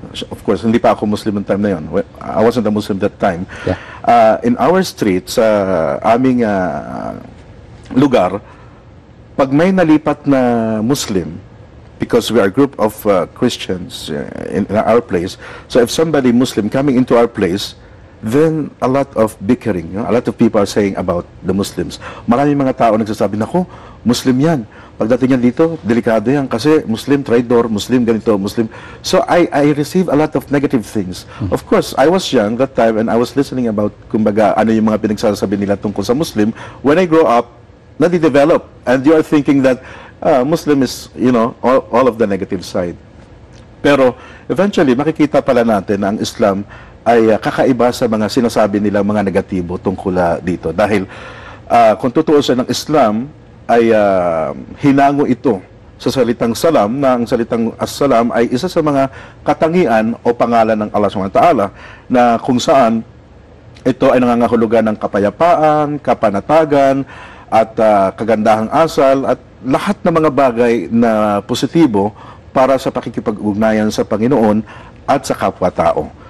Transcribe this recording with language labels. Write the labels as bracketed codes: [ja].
[en] Of course, [tl] hindi pa ako Muslim ng time na yon. [en] I wasn't a Muslim that time. Yeah. In our street, [tl] sa aming lugar, [en] pag may nalipat na Muslim, because we are a group of Christians in our place, so if somebody Muslim coming into our place, then a lot of bickering, you know? A lot of people are saying about the Muslims. [tl] Maraming mga tao nagsasabi, nako, Muslim yan. Pagdating yan dito, delikado yan kasi Muslim, traitor, Muslim, ganito, Muslim. [en] So I receive a lot of negative things. Mm-hmm. Of course, I was young that time and I was listening about, [tl] kumbaga, ano yung mga pinagsasabi nila tungkol sa Muslim. [en] When I grow up, nadidevelop. And you are thinking that Muslim is, you know, all of the negative side. [tl] Pero eventually, makikita pala natin na ang Islam ay kakaiba sa mga sinasabi nila, mga negatibo tungkol dito. Dahil kung tutuusin ang Islam, ay hinango ito sa salitang salam, na ang salitang as-salam ay isa sa mga katangian o pangalan ng Allah subhanahu wa ta'ala, na kung saan ito ay nangangahulugan ng kapayapaan, kapanatagan, at kagandahang asal, at lahat ng mga bagay na positibo para sa pakikipag-ugnayan sa Panginoon at sa kapwa-tao.